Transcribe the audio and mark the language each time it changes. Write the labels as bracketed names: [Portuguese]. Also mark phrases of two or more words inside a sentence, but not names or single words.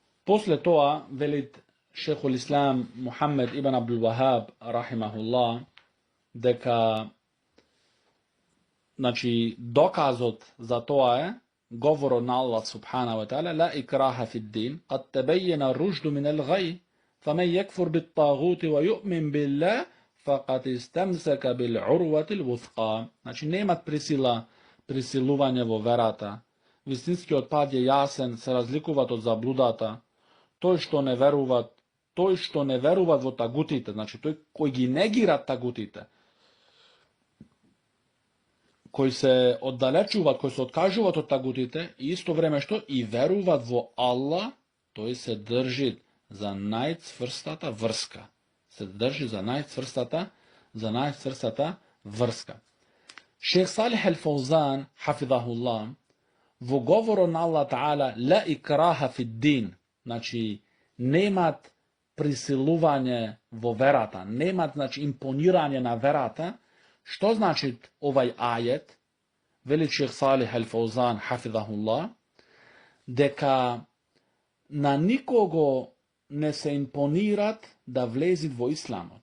[Macedonian] После тоа, велит шехул ислам Мухаммед ибн Абдул Вахаб, рахимахуллах, дека значи доказот за тоа е говорот на [Arabic] الله سبحانه وتعالى لا إكراه في الدين قد تبين الرشد من الغي فمن يكفر بالطاغوت ويؤمن بالله فقد استمسك بالعروة الوثقى. [Macedonian] Значи немат присилување во верата. Вистинскиот пат е јасен, се разликуваат од заблудата. Тој што не веруваат во тагутите, значи тој кој ги негира тагутите, кои се оддалечуваат, кои се откажуваат од тагутите, и исто време што и веруваат во Аллах, тој се држи за најцврстата врска. Се држи за најцврстата врска. Шех Салих Ал-Фаузан, хафидахуллах, во говорот на [Arabic] الله تعالى لا إكراه في الدين, [Macedonian] значи немат присилување во верата, немат значи импонирање на верата. Што значи овај ајет? Вели Шех Салих Ал-Фаузан, хафидахуллах, дека на никого не се импонират да влезит во исламот.